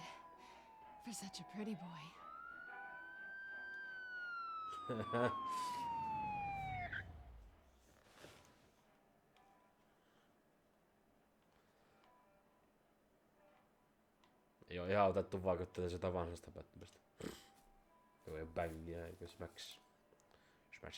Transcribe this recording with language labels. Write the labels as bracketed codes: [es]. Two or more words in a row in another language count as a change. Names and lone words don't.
[en] For such a pretty boy. [fi] Ei oo ihan otettu vaikuttamaan sitä vanhasta Batmanista. Joo, ei oo bängiä eikä smacks. Smash.